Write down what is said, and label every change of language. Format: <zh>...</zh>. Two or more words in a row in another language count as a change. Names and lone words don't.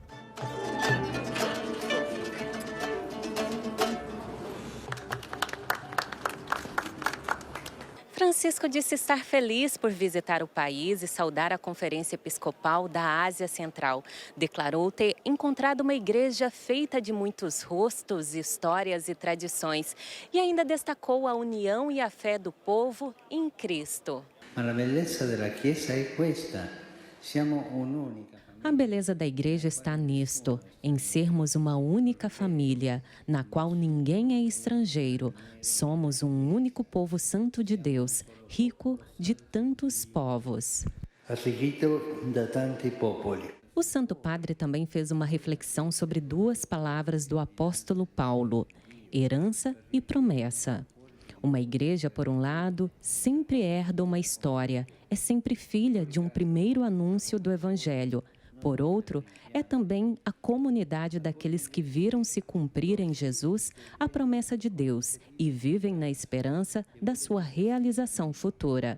<pt>Francisco disse estar feliz por visitar o país e saudar a Conferência Episcopal da Ásia Central. Declarou ter encontrado uma igreja feita de muitos rostos, histórias e tradições. E ainda destacou a união e a fé do povo em Cristo.</pt> <it>Ma la bellezza della Chiesa è questa. Siamo un'unica.</it> <pt>A beleza da igreja está nisto, em sermos uma única família, na qual ninguém é estrangeiro. Somos um único povo santo de Deus, rico de tantos povos.</pt> <it>Arricchito da tanti popoli.</it> <pt>O Santo Padre também fez uma reflexão sobre duas palavras do apóstolo Paulo: herança e promessa. Uma igreja, por um lado, sempre herda uma história, é sempre filha de um primeiro anúncio do Evangelho. Por outro, é também a comunidade daqueles que viram se cumprir em Jesus a promessa de Deus e vivem na esperança da sua realização futura.</pt>